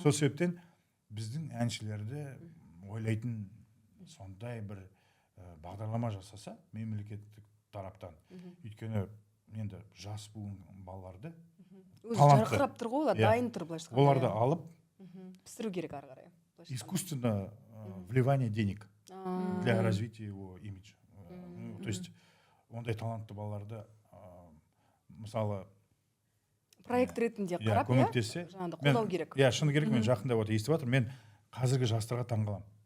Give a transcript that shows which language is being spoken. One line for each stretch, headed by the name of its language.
Kazakh: Сол себептен біздің әншілерді ойлайтын сондай бір бағдарлама жасаса мемлекеттік тараптан. Өйткені енді жас буын балаларды жарқырап тұр ғой, олар дайын тұр былайша айтқанда. Оларды алып пісіру керек ары қарай.
Russian: Искусственно вливание денег для развития его имиджа. То есть
Kazakh: ондай талантты балаларды мысалы проект ретінде қарап, көмектессе, қолдау керек. Иә, шыны керек, мен жақында вот естіп жатырмын. Мен қазіргі жастарға таңғаламын.